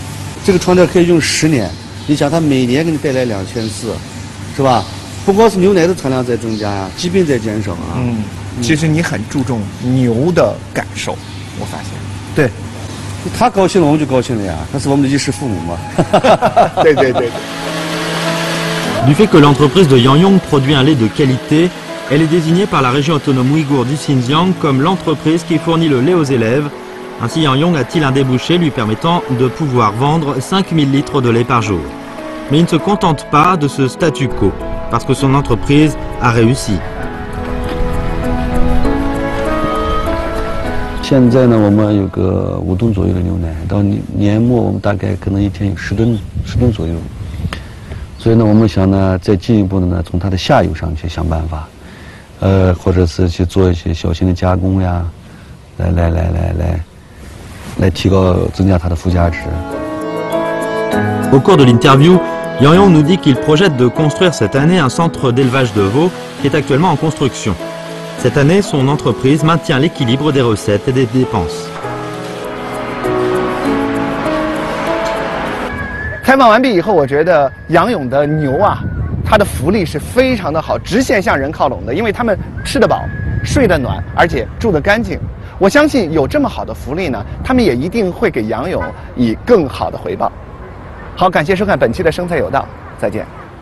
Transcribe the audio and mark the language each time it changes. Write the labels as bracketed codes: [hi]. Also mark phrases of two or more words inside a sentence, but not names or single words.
[zh] 这个床垫可以用10年，你想它每年给你带来2400，是吧？不光是牛奶的产量在增加呀，疾病在减少啊。其实你很注重牛的感受，我发现。对，他高兴了，我们就高兴了呀，他是我们的衣食父母嘛。对对对。 [fr] Du fait que l'entreprise de Yangyong produit un lait de qualité, elle est désignée par la région autonome ouïghour du Xinjiang comme l'entreprise qui fournit le lait aux élèves. Ainsi, Yangyong a-t-il un débouché lui permettant de pouvoir vendre 5000 litres de lait par jour. Mais il ne se contente pas de ce statu quo, parce que son entreprise a réussi. [zh] 现在呢，我们有个5吨左右的牛奶，到年末我们大概可能一天有10吨左右。所以呢，我们想呢，再进一步的呢，从它的下游上去想办法，或者是去做一些小型的加工呀，来提高增加它的附加值。 [fr] Au cours de l'interview, Yangyong nous dit qu'il projette de construire cette année un centre d'élevage de veaux qui est actuellement en construction. Cette année, son entreprise maintient l'équilibre des recettes et des dépenses. [zh] 采访完毕以后，我觉得杨勇的牛啊，它的福利是非常的好，直线向人靠拢的，因为他们吃得饱，睡得暖，而且住得干净。我相信有这么好的福利呢，他们也一定会给杨勇以更好的回报。好，感谢收看本期的生财有道，再见。